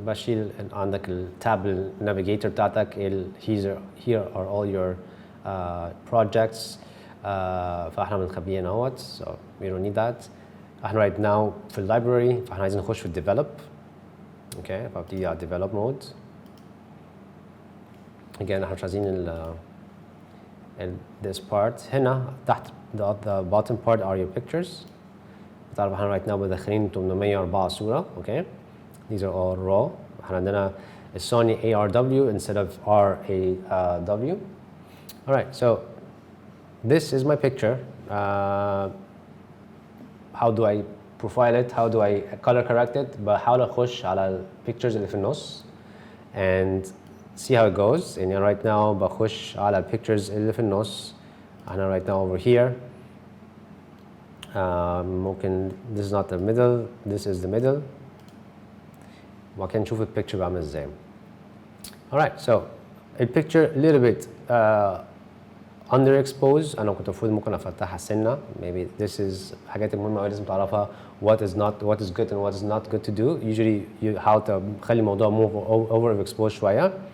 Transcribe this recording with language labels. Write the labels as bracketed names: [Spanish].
[Arabic] بشيل عندك التاب النافيجيتور بتاعتك. [English] here are all your projects. فاحنا بنخبيها اهوت. so we don't need that. [Arabic] احنا right now في اللايبراري، فاحنا عايزين نخش في develop. [English] okay. [Arabic] فابتدي على develop mode. again احنا مش عايزين this part. [English] هنا تحت the bottom part are your pictures. تعرف احنا right now مدخلين 804 صورة. okay. These are all raw. احنا عندنا Sony ARW instead of RAW. All right, so this is my picture. How do I profile it? How do I color correct it? بحاول اخش على pictures اللي في النص and see how it goes. [Arabic] يعني right now بخش على pictures اللي في النص. [English] أنا right now over here. ممكن this is not the middle, this is the middle. [Arabic] وكان نشوف الpicture بعمل ازاي. [English] Alright, so الpicture a little bit underexposed. [Arabic] أنا كنت المفروض ممكن أفتحها سنة. Maybe this is حاجات مهمة أوي لازم تعرفها. [English] What is good and what is not good to do. Usually you how to خلي الموضوع move overexposed شوية.